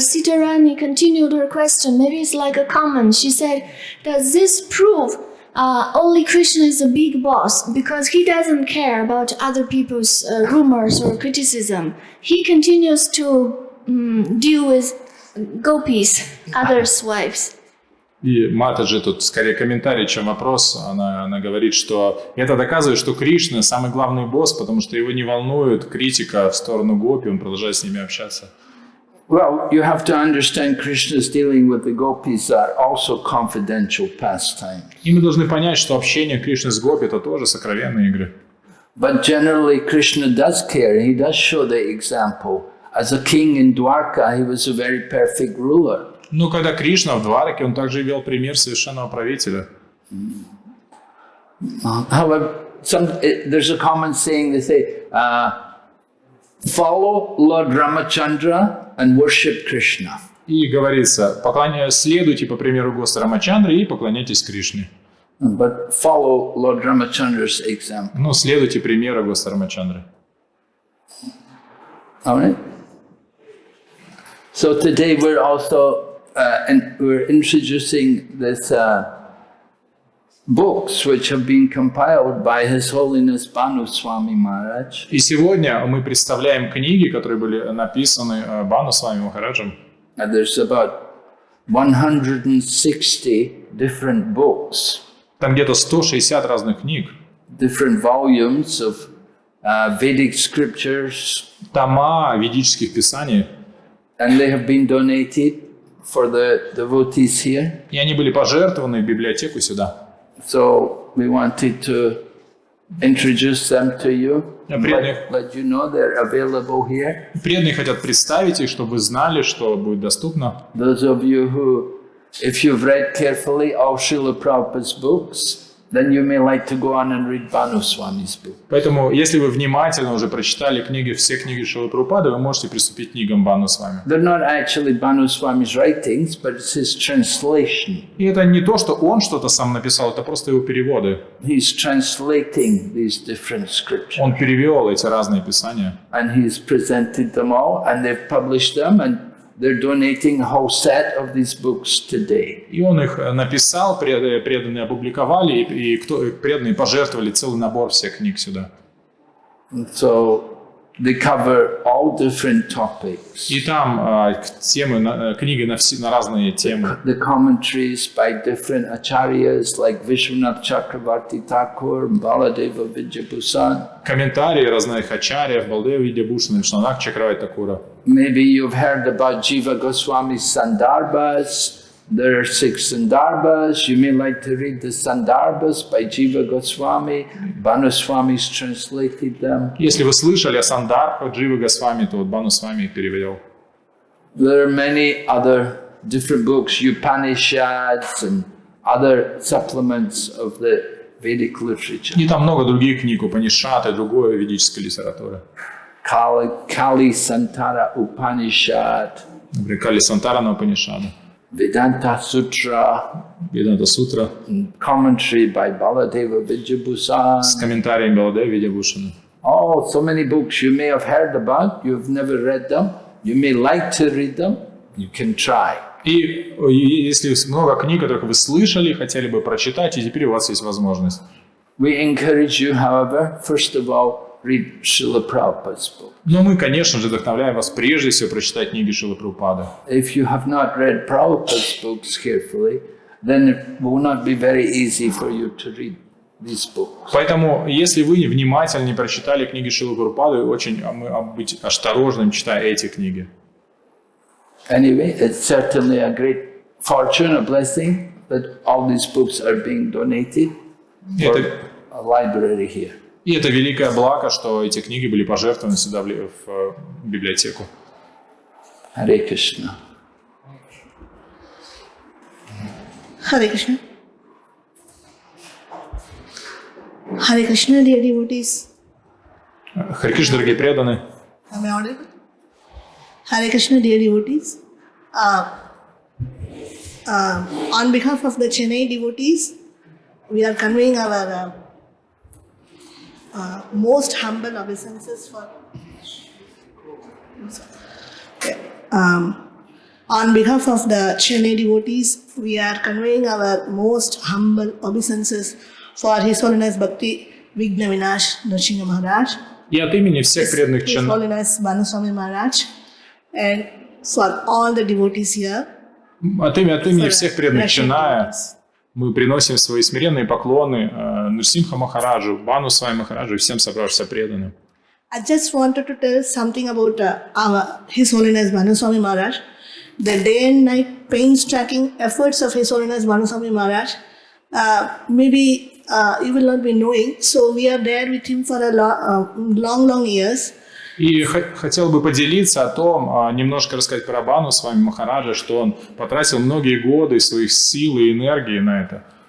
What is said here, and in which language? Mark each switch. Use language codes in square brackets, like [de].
[en] Sita Rani continued her question. Maybe it's like a comment. She said, does this prove only Krishna is a big boss because he doesn't care about other people's rumors or criticism? He continues to deal with gopis, others' wives. [ru] И Матаджи тут скорее комментарий, чем вопрос. Она говорит, что это доказывает, что Кришна самый главный босс, потому что его не волнует критика в сторону гопи, он продолжает с ними общаться. [en] Well, you have to understand Krishna's dealing with the gopis are also confidential pastimes. [ru] И мы должны понять, что общение Кришны с гопи – это тоже сокровенные игры. [en] But generally Krishna does care. He does show the example. As a king in Dwarka, he was a very perfect ruler. [ru] Но когда Кришна в Двараке, он также вел пример совершенного правителя. [en] However, there's a common saying, they say, follow Lord Ramachandra and worship Krishna. [ru] И говорится, следуйте по примеру Господа Рамачандры и поклоняйтесь Кришне. [en] But follow Lord Ramachandra's example. [ru] Ну, следуйте примеру Господа Рамачандры. [en] All right. So today we're also we're introducing this books which have been compiled by His Holiness Bhanu Swami Maharaj. [ru] И сегодня мы представляем книги, которые были написаны Бхану Свами Махараджем. [en] And there's about 160 different books. [ru] Там где-то 160 разных книг. [en] Different volumes of Vedic scriptures. [ru] Тома ведических писаний. [en] And they have been donated for the devotees here. [ru] И они были пожертвованы в библиотеку сюда. [en] So we wanted to introduce them to you. Let you know they're available here. [ru] Преданные хотят представить их, чтобы вы знали, что будет доступно. [en] Those of you who, if you've read carefully all Srila Prabhupada's books, then you may like to go on and read Bhanu Swami's book. [ru] Поэтому, если вы внимательно уже прочитали все книги Шрилы Прабхупады, вы можете приступить к книгам Бхану Свами. [en] They're not actually Bhanu Swami's writings, but it's his translation. [ru] И это не то, что он что-то сам написал, это просто его переводы. [en] He's translating these different scriptures. [ru] Он перевел эти разные писания. [en] And he's presented them all, and they've published them, and they're donating a whole set of these books today. [ru] И он их написал, преданные опубликовали, и преданные пожертвовали целый набор всех книг сюда. [en] So They cover all different topics. [ru] И там темы, книги на разные темы. [en] The commentaries by different acharyas like Vishwanath Chakravarti Thakur, Baladeva Vidyabhusan. [ru] Комментарии разных ачарьев, Балдева Видьябхушана, Вишванатха Чакраварти Такура. [en] Maybe you've heard about Jiva Goswami's Sandarbhas. There are 6 Sandarbhas. You may like to read the Sandarbhas by Jiva Goswami. Banuswami's translated them. [ru] Если вы слышали о Сандарбхах Дживы Госвами, то вот Банусвами их перевел. [en] There are many other different books, Upanishads and other supplements of the Vedic literature. [ru] И там много других книг, Упанишад и другой ведической литературы. [en] Kali Santara Upanishad. [ru] Например, Кали Сантарана Упанишада. [en] Vedanta Sutra. [ru] Веданта Сутра. [en] Commentary by Baladeva Vidyabhusan. [ru] С комментарием Баладева Видьябхушана. [en] Oh, so many books you may have heard about, you've never read them. You may like to read them, you can try. [ru] И если много книг, которых вы слышали, хотели бы прочитать, и теперь у вас есть возможность. [en] We encourage you, however, first of all, read Srila Prabhupada's book. [ru] Но мы, конечно же, вдохновляем вас прежде всего прочитать книги Шрилы Прабхупады. [en] If you have not read Prabhupada's books carefully, then it will not be very easy for you to read these books. [ru] Поэтому, если вы внимательно не прочитали книги Шрилы Прабхупады, очень быть осторожным, читая эти книги. [en] Anyway, it's certainly a great fortune, a blessing that all these books are being donated for a library here. [ru] И это великое благо, что эти книги были пожертвованы сюда в библиотеку. [en] Hare Krishna. Hare Krishna. Hare Krishna, dear devotees. [ru] Харе Кришна, дорогие преданные. [en] Am I audible? Hare Krishna, dear devotees. On behalf of the Chennai devotees, we are conveying our most humble obeisances for. On behalf of the Chennai devotees, we are conveying our most humble obeisances for His Holiness Bhakti Vigna Vinash Nrsimha Maharaj. [ru] И от имени всех преданных [en] His Holiness Banuswami Maharaj and for all the devotees here. [ru] От имени всех преданных Ченная мы приносим свои смиренные поклоны Нрсимха Махараджу, Банусвами Махараджу и всем собравшимся преданным. [en] I just wanted to tell something about His Holiness Banuswami Maharaj. The day and night painstaking efforts of His Holiness Banuswami Maharaj, maybe you will not be knowing. So we are there with him for a long years. [ru] И хотел бы поделиться о том, немножко рассказать про Банусвами Махараджа, что он потратил многие годы своих сил и энергии на это.